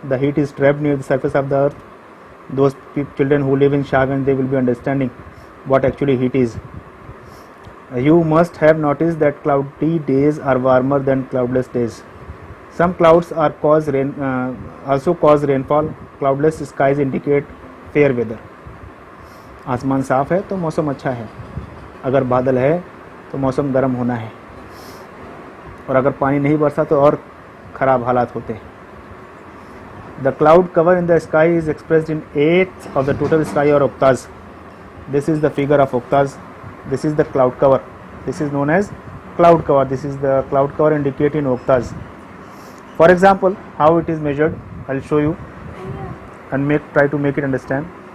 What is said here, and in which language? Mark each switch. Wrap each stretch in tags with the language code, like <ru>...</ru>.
<en>The heat is trapped near the surface of the earth. Those children who live in Shahganj, they will be understanding what actually heat is. You must have noticed that cloudy days are warmer than cloudless days. Some clouds are also cause rainfall. Cloudless skies indicate fair weather.</en> <hi>आसमान साफ है तो मौसम अच्छा है, अगर बादल है तो मौसम गर्म होना है, और अगर पानी नहीं बरसा तो और ख़राब हालात होते हैं.</hi> <en>The cloud cover in the sky is expressed in eighths of the total sky or octaves. This is the figure of octaves. This is the cloud cover. This is known as cloud cover. This is the cloud cover indicated in octaves. For example, how it is measured, I will show you and try to make it understand.</en>